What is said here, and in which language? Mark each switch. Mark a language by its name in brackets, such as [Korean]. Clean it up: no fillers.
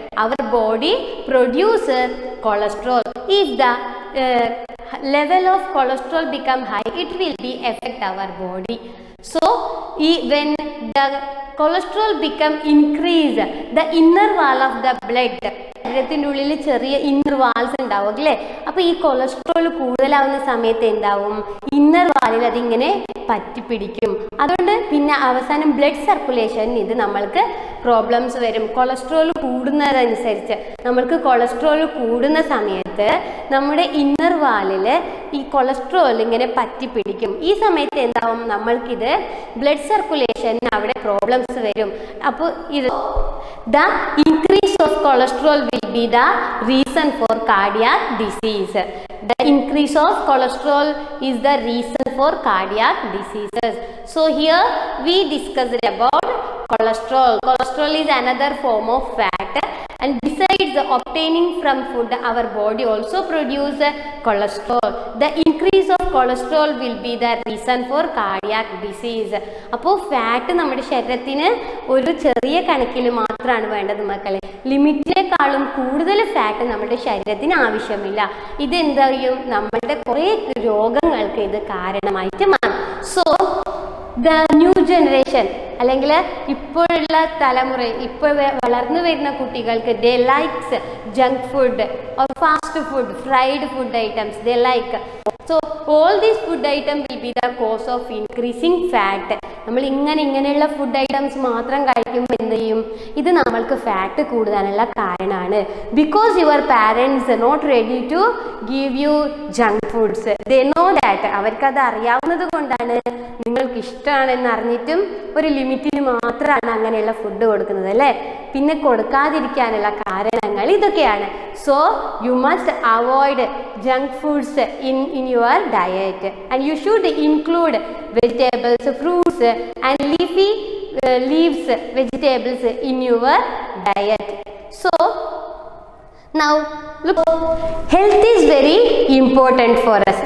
[English] our body produces cholesterol. If the level of cholesterol become high, it will be affect our body. So when the cholesterol become increase, the inner wall of the blood, [Malayalam] ശരീരത്തിൻ്റെ ഉള്ളിൽ ചെറിയ inner walls ഉണ്ടാവും അല്ലേ. അപ്പോൾ ഈ cholesterol കൂടുതലാവുന്ന സമയത്ത് എന്താവും, inner വാലിൽ അതിങ്ങനെ പറ്റിപ്പിടിക്കും. അതുകൊണ്ട് പിന്നെ അവസാനം ബ്ലഡ് സർക്കുലേഷൻ ഇത് നമ്മൾക്ക് പ്രോബ്ലംസ് വരും. കൊളസ്ട്രോൾ കൂടുന്നതനുസരിച്ച് നമ്മൾക്ക് കൊളസ്ട്രോൾ കൂടുന്ന സമയത്ത് നമ്മുടെ ഇന്നർ വാലിൽ ഈ കൊളസ്ട്രോൾ ഇങ്ങനെ പറ്റിപ്പിടിക്കും. ഈ സമയത്ത് എന്താവും, നമ്മൾക്കിത് ബ്ലഡ് സർക്കുലേഷൻ അവിടെ പ്രോബ്ലംസ് വരും. അപ്പോൾ ഇത് [English] the increase of cholesterol will be the reason for cardiac disease. The increase of cholesterol is the reason for cardiac diseases. So here we discussed about cholesterol. Cholesterol is another form of fat, and besides obtaining from food, our body also produce cholesterol. The increase of cholesterol will be the reason for cardiac disease. [Malayalam] അപ്പോൾ fat നമ്മുടെ ശരീരത്തിന് ഒരു ചെറിയ കണക്കിൽ മാത്രമാണ് വേണ്ടത് മക്കളെ. ലിമിറ്റിനേക്കാളും കൂടുതൽ ഫാറ്റ് നമ്മുടെ ശരീരത്തിന് ആവശ്യമില്ല. ഇതെന്താ ചെയ്യും, നമ്മളുടെ കുറേ രോഗങ്ങൾക്ക് ഇത് കാരണമായിട്ട് മാറും. [English] so the new generation [Malayalam] അല്ലെങ്കിൽ ഇപ്പോഴുള്ള തലമുറ, ഇപ്പോൾ വളർന്നു വരുന്ന കുട്ടികൾക്ക് [English] They likes junk food or fast food, fried food items they like. So all these food item will be the cause of increasing fat. [Malayalam] നമ്മൾ ഇങ്ങനെയുള്ള ഫുഡ് ഐറ്റംസ് മാത്രം കഴിക്കുമ്പോൾ എന്ത് ചെയ്യും, ഇത് നമ്മൾക്ക് ഫാറ്റ് കൂടാനുള്ള കാരണമാണ്. [English] Because your parents not ready to give you junk foods, they know that. [Malayalam] അവർക്കത് അറിയാവുന്നത് കൊണ്ടാണ്, നിങ്ങൾക്ക് ഇഷ്ടമാണെന്ന് അറിഞ്ഞിട്ടും ഒരു ലിമിറ്റിന് മാത്രമാണ് അങ്ങനെയുള്ള ഫുഡ് കൊടുക്കുന്നത് അല്ലേ. പിന്നെ കൊടുക്കാതിരിക്കാനുള്ള കാരണങ്ങൾ ഇതൊക്കെയാണ്. [English] So you must avoid junk foods in your diet, and you should include vegetables, fruits and leafy leaves vegetables in your diet. So now look, health is very important for us.